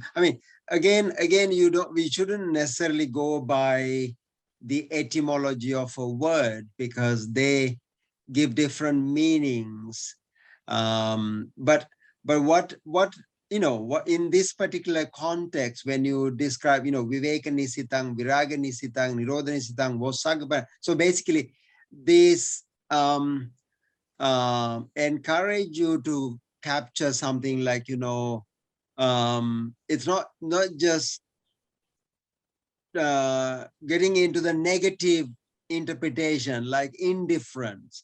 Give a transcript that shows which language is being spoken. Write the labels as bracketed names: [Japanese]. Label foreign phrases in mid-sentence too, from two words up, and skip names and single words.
[English] I mean, again, we shouldn't necessarily go by the etymology of a word, because they give different meanings. But what you know, what in this particular context, when you describe, you know, [Pali] viveka nisitang, viraga nisitang, nirodha nisitang, vosagapa. [English] So basically, this encourage you to capture something like, it's not just getting into the negative interpretation like indifference.